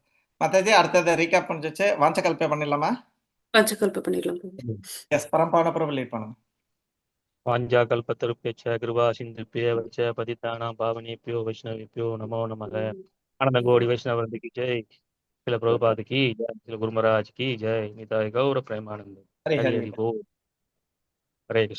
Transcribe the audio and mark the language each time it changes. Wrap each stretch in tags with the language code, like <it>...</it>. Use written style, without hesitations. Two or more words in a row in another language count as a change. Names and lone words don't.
<ta>மாதாஜி அடுத்தது ரீகேப் பண்ணிச்சு. வாஞ்சகல்பே பண்ணிடலாமா? வாஞ்சகல்ப பண்ணிடலாம். எஸ், பரம்பாவன பிரபு லீட் பண்ணுங்க.</ta> <sa>वाञ्छाकल्पतरुभ्यश्च कृपासिन्धुभ्य एव च पतितानां पावनेभ्यो वैष्णवेभ्यो नमो नमः.</sa> <ta>ஆனந்த கோடி வைஷ்ணவர்திக்கு ஜெய். சில பிரபுபாத்</ta> <hi>की जय, சில குரு மகாராஜ் की जय.</hi> <bn>নিতাই গৌর প্রেমানন্দে। হরি হরি বোল। হরে কৃষ্ণ.</bn>